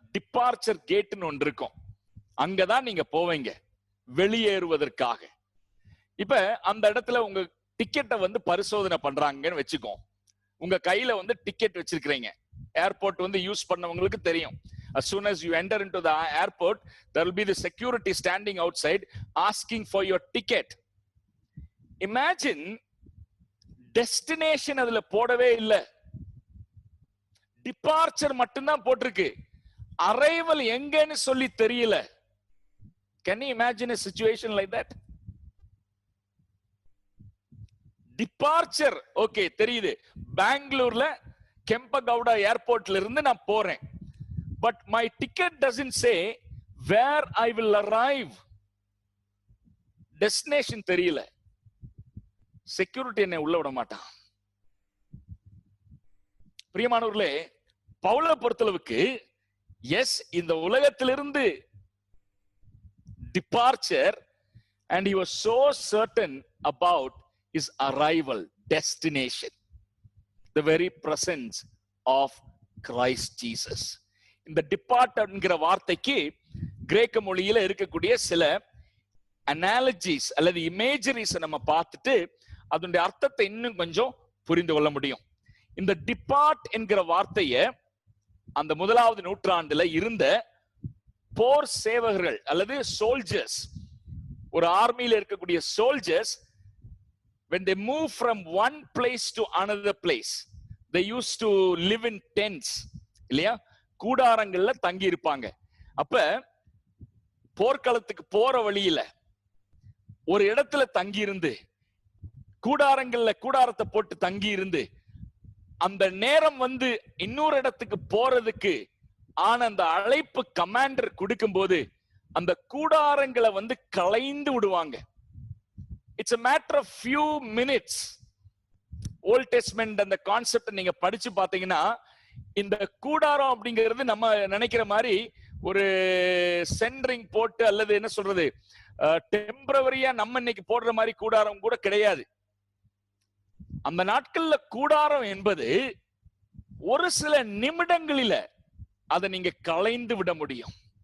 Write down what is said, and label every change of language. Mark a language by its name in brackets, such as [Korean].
[Tamil] Departure கேட்னு ஒன்று இருக்கும். அங்கதான் நீங்க போவீங்க வெளியேறுவதற்காக. இப்ப அந்த இடத்துல உங்க டிக்கெட்டை வந்து பரிசோதனை பண்றாங்கன்னு வச்சுக்கோ. உங்க கையில வந்து டிக்கெட் வச்சிருக்கீங்க. ஏர்போர்ட் வந்து யூஸ் பண்ணவங்களுக்கு தெரியும். [English] As soon as you enter into the airport, there will be the security standing outside asking for your ticket. [Tamil] Imagine, destination அதுல போடவே இல்லை, டிபார்ச்சர் மட்டும்தான் போட்டிருக்கு. அரைவல் எங்கன்னு சொல்லி தெரியல. [English] Can you imagine a situation like that? [Tamil] Departure okay தெரியுது, பெங்களூர்ல கெம்பகவுடா ஏர்போர்ட்ல இருந்து நான் போறேன். [English] But my ticket doesn't say where I will arrive. [Tamil] Destination தெரியல. செக்யூரிட்டி என்னை உள்ள விட மாட்டான். பிரியமானவர்களே, பவுலை பொறுத்தளவுக்கு எஸ், இந்த உலகத்திலிருந்து departure, [English] and he was so certain about his arrival, destination, the very presence of Christ Jesus. [Tamil] இந்த டிபார்ட் என்கிற வார்த்தைக்கு கிரேக்க மொழியில இருக்கக்கூடிய சில அனாலஜிஸ் அல்லது இமேஜரிஸ் நம்ம பார்த்துட்டு அதனுடைய அர்த்தத்தை இன்னும் கொஞ்சம் புரிந்து கொள்ள முடியும். இந்த டிபார்ட் என்கிற வார்த்தைய அந்த 1வது நூற்றாண்டுல இருந்த போர் சேவகர்கள் அல்லது சோல்ஜர்ஸ், ஒரு ஆர்மியில இருக்கக்கூடிய soldiers, [English] when they move from one place to another place, they used to live in tents, [Tamil] இல்லையா? கூடாரங்கள்ல தங்கி இருப்பாங்க. அப்ப போர்க்களத்துக்கு போற வழியில ஒரு இடத்துல தங்கி இருந்து, கூடாரங்கள்ல கூடாரத்தை போட்டு தங்கி இருந்து, அந்த நேரம் வந்து இன்னொரு இடத்துக்கு போறதுக்கு ஆன அந்த அழைப்பு கமாண்டர் கொடுக்கும் போது அந்த கூடாரங்களை வந்து களைந்து விடுவாங்க. [English] It's a matter of few minutes. [Tamil] Volt testament அந்த கான்செப்ட் நீங்க படிச்சு பாத்தீங்கன்னா, இந்த கூடாரம் அப்படிங்கிறது நம்ம நினைக்கிற மாதிரி ஒரு சென்டரிங் போட்டு அல்லது என்ன சொல்றது டெம்பரவரியா நம்ம இன்னைக்கு போடுற மாதிரி கூடாரம் கூட கிடையாது. அந்த நாட்கள்ல கூடாரம் என்பது ஒரு சில நிமிடங்களில அதை நீங்க களைந்து விட முடியும்.